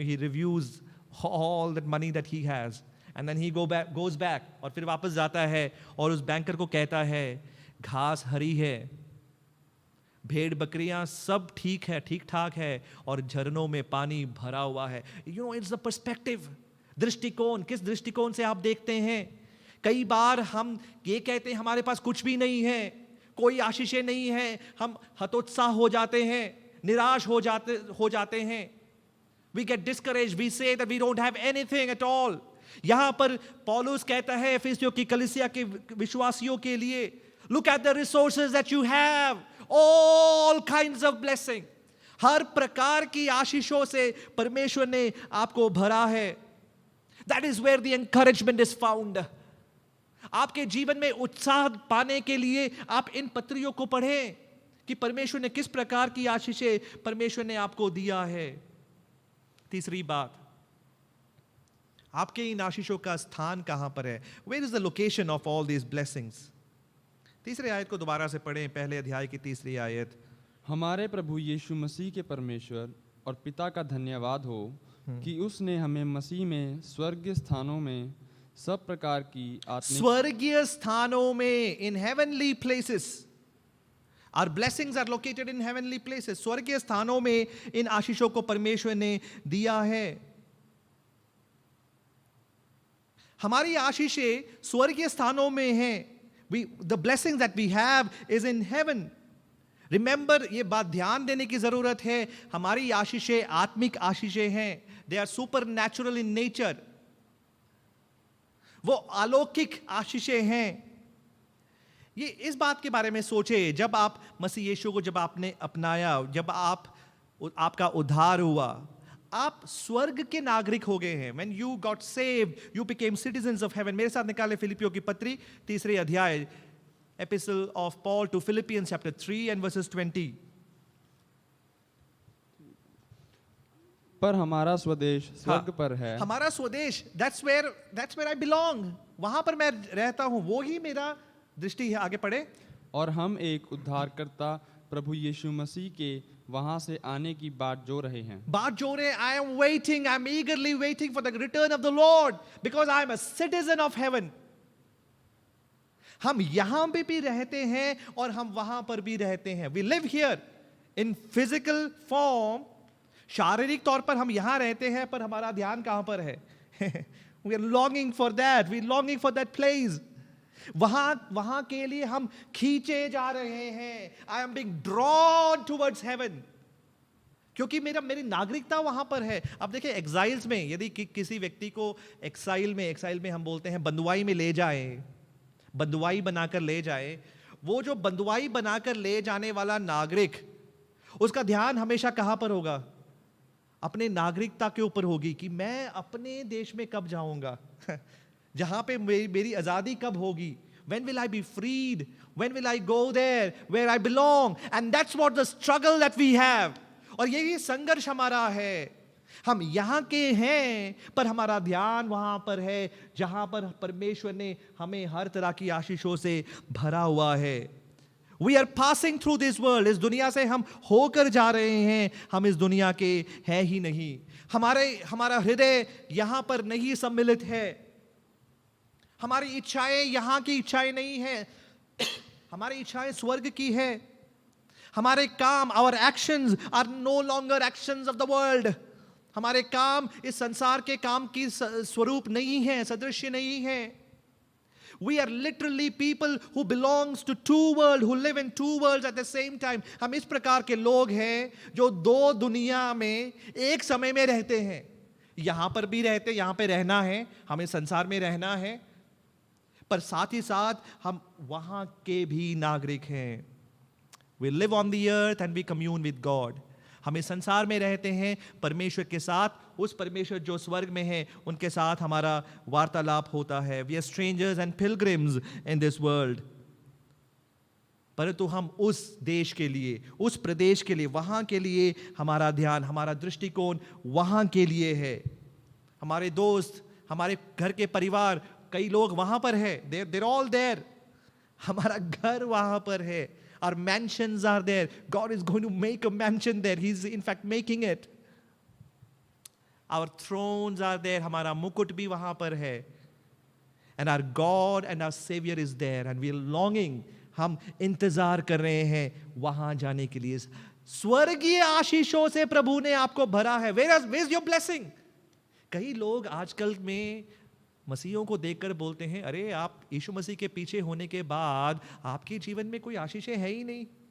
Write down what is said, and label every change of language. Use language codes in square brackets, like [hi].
[en] he reviews all that money that he has and then he goes back, [hi] और फिर वापस जाता है और उस बैंकर को कहता है, घास हरी है, भेड़ बकरियां सब ठीक है, ठीक ठाक है और झरनों में पानी भरा हुआ है। [en] it's the perspective, [hi] दृष्टिकोण। किस दृष्टिकोण से आप देखते हैं? कई बार हम ये कहते हैं हमारे पास कुछ भी नहीं है, कोई आशीषें नहीं है, हम हतोत्साह हो जाते हैं, निराश हो जाते हैं। [en] We get discouraged, we say that we don't have anything at all. [hi] यहां पर पौलुस कहता है इफिसियों की कलीसिया के विश्वासियों के लिए, [en] look at the resources that you have, all kinds of blessing. [hi] हर प्रकार की आशीषों से परमेश्वर ने आपको भरा है। [en] That is where the encouragement is found. [hi] आपके जीवन में उत्साह पाने के लिए आप इन पत्रियों को पढ़ें कि परमेश्वर ने किस प्रकार की आशीषें परमेश्वर ने आपको दिया है। तीसरी बात, आपके इन आशीषों का स्थान कहां पर है? [en] Where is the location of all these blessings? [hi] तीसरी आयत को दोबारा से पढ़ें, पहले अध्याय की तीसरी आयत। हमारे प्रभु यीशु मसीह के परमेश्वर और पिता का धन्यवाद हो कि उसने हमें मसीह में स्वर्गीय स्थानों में सब प्रकार की आत्मिक, स्वर्गीय स्थानों में, [en] in heavenly places, our blessings are located in heavenly places. [hi] स्वर्गीय स्थानों में इन आशीषों को परमेश्वर ने दिया है। हमारी आशीषें स्वर्गीय स्थानों में हैं। [en] The blessings that we have is in heaven. [hi] Remember, ये बात ध्यान देने की जरूरत है, हमारी आशीषें आत्मिक आशीषें हैं। [en] They are supernatural in nature. [hi] वो अलौकिक आशीषें हैं। ये इस बात के बारे में सोचे, जब आप मसीह यीशु को जब आपने अपनाया, जब आपका उद्धार हुआ, आप स्वर्ग के नागरिक हो गए हैं. [en] When you got saved, you became citizens of heaven. [hi] मेरे साथ निकाले फिलिपियों की पत्री 3 अध्याय, [en] Epistle of Paul to Philippians chapter 3 and verses 20. [hi] पर हमारा स्वदेश स्वर्ग पर है. हमारा स्वदेश, [en] that's where I belong. [hi] वहां पर मैं रहता हूं, वो ही मेरा दृष्टि है. आगे पढ़े. और हम एक उद्धारकर्ता प्रभु यीशु मसीह के वहां से आने की बाट जो रहे हैं. बात जो रहे, [en] I am waiting, I am eagerly waiting for the return of the Lord because I am a citizen of heaven. [hi] हम यहां पे भी रहते हैं और हम वहां पर भी रहते हैं. [en] We live here in physical form. [hi] शारीरिक तौर पर हम यहां रहते हैं, पर हमारा ध्यान कहां पर है? [en] We are longing for that. We are longing for that place. [hi] वहां के लिए हम खींचे जा रहे हैं. [en] I am being drawn towards heaven. [hi] क्योंकि मेरी नागरिकता वहां पर है. अब देखिए, एक्साइल्स में यदि किसी व्यक्ति को एक्साइल में हम बोलते हैं बंदुआई में ले जाए, बंदुआई बनाकर ले जाए, वो जो बंदुआई बनाकर ले जाने वाला नागरिक, उसका ध्यान हमेशा कहां पर होगा? अपने नागरिकता के ऊपर होगी कि मैं अपने देश में कब जाऊंगा, जहां पे मेरी आजादी कब होगी. [en] When will I be freed? When will I go there where I belong? And that's what the struggle that we have. [hi] और यही संघर्ष हमारा है. हम यहां के हैं, पर हमारा ध्यान वहां पर है जहां पर परमेश्वर ने हमें हर तरह की आशीषों से भरा हुआ है. [en] We are passing through this world. [hi] इस दुनिया से हम होकर जा रहे हैं. हम इस दुनिया के हैं ही नहीं. हमारा हृदय यहां पर नहीं सम्मिलित है. हमारी इच्छाएं यहां की इच्छाएं नहीं है. हमारी इच्छाएं स्वर्ग की है. हमारे काम, [en] our actions are no longer actions of the world. [hi] हमारे काम इस संसार के काम की स्वरूप नहीं है, सदृश्य नहीं है. [en] We are literally people who belongs to two worlds, who live in two worlds at the same time. [hi] हम इस प्रकार के लोग हैं जो दो दुनिया में एक समय में रहते हैं. यहां पर भी रहते, यहां पे रहना है, हमें संसार में रहना है, पर साथ ही साथ हम वहां के भी नागरिक हैं. [en] We live on the earth and we commune with God. [hi] हम इस संसार में रहते हैं परमेश्वर के साथ. उस परमेश्वर जो स्वर्ग में है उनके साथ हमारा वार्तालाप होता है. [en] We are strangers and pilgrims in this world. [hi] परंतु हम उस देश के लिए, उस प्रदेश के लिए, वहां के लिए हमारा ध्यान, हमारा दृष्टिकोण वहां के लिए है. हमारे दोस्त, हमारे घर के परिवार, कई लोग वहां पर है. [en] They're all there. [hi] हमारा घर वहां पर है. [en] Our mansions are there. God is going to make a mansion there. He's in fact making it. Our thrones are there. [hi] हमारा मुकुट भी वहां पर है. [en] And our God and our Savior is there. And we are longing. [hi] हम इंतजार कर रहे हैं वहां जाने के लिए. स्वर्गीय आशीषों से प्रभु ने आपको भरा है. [en] Where is your blessing? [hi] कई लोग आजकल में मसीहों को देखकर बोलते हैं, अरे आप यीशु मसीह के पीछे होने के बाद आपके जीवन में कोई आशीषें है ही नहीं.